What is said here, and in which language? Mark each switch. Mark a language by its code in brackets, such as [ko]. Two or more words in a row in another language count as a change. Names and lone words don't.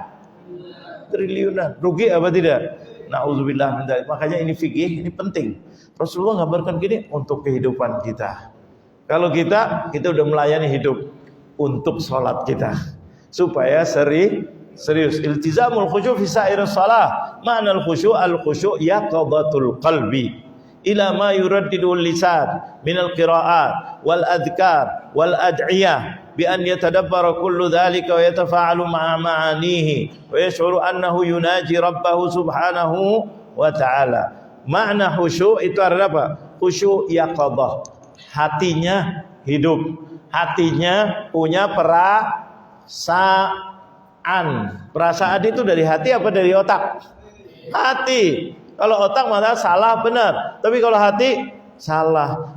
[id] Triliunan. Rugi apa tidak? [ar] نعوذ بالله من ذلك. [id] Makanya ini fikih, ini penting. Rasulullah gambarkan gini untuk kehidupan kita. Kalau kita udah melayani hidup untuk sholat kita, supaya serius. [ar] التزام الخشوع في سائر الصلاة. معنى الخشوع الخشوع يقظة القلب إلى ما يردده لسان من القراءات والأذكار والأدعية بأن يتدبر كل ذلك ويتفاعل مع معانيه ويشعر أنه يناجي ربه سبحانه وتعالى. [id] Makna khusyuk itu adalah apa? Khusyuk yaqadah. Hatinya hidup, hatinya punya perasaan. Perasaan itu dari hati apa dari otak? Hati. Kalau otak malah salah benar, tapi kalau hati salah.